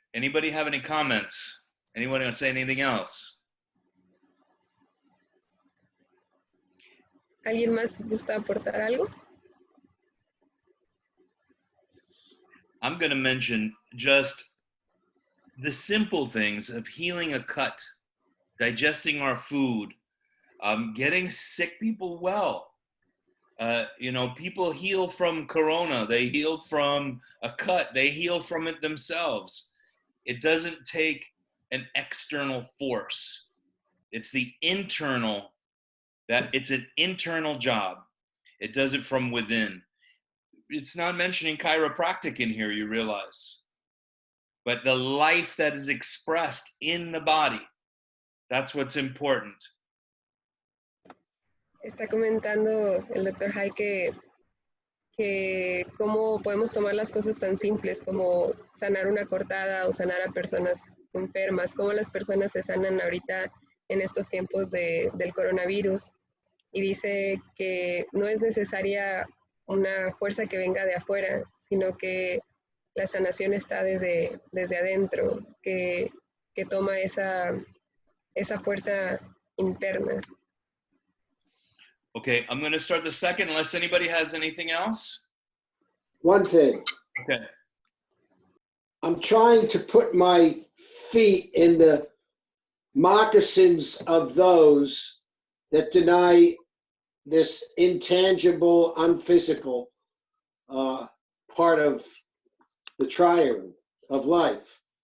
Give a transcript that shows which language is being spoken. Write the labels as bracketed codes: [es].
[en] Anybody have any comments? Anyone want to say anything else? [es] ¿Alguien más gusta aportar algo? [en] I'm going to mention just the simple things of healing a cut, digesting our food, getting sick people well. People heal from corona. They heal from a cut. They heal from it themselves. It doesn't take an external force. It's the internal, it's an internal job. It does it from within. It's not mentioning chiropractic in here, you realize. But the life that is expressed in the body, that's what's important. [es] Está comentando el doctor Haig que cómo podemos tomar las cosas tan simples como sanar una cortada o sanar a personas enfermas, cómo las personas se sanan ahorita en estos tiempos del coronavirus. Y dice que no es necesaria una fuerza que venga de afuera, sino que la sanación está desde adentro, que toma esa fuerza interna. [en] Okay, I'm going to start the second unless anybody has anything else. One thing. Okay. I'm trying to put my feet in the moccasins of those that deny this intangible, unphysical part of the triune of life.